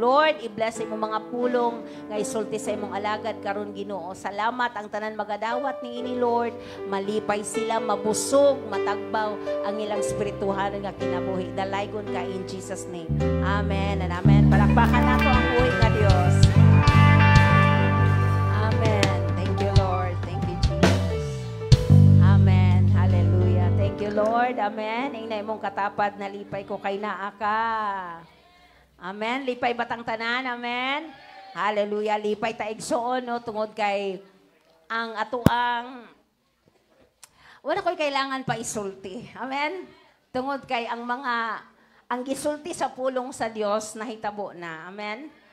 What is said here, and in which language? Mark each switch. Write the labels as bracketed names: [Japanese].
[Cebuano] Lord, i-bless imong mga pulong nga isulti sa imong alagad karon, Ginoo. Salamat ang tanan magadawat niini, Lord. Malipay sila, mabusog, matagbaw ang ilang spirituhan nga kinabuhi. Dalaygon ka [English] in Jesus name. Amen and amen. [Cebuano] Palakpakan nato ang buhay nga Dios. [English] Amen. Thank you, Lord. Thank you, Jesus. Amen. Hallelujah. Thank you, Lord. Amen. [Cebuano] Ingna imong katapad na lipay ko kay naa ka. Amen. Lipay batang tanan. Amen. Hallelujah. Lipay ta igsoon no tungod kay ang atuang wala ko'y kailangan pa isulti. Amen. Tungod kay ang gisulti sa pulong sa Dios nahitabo na. Amen.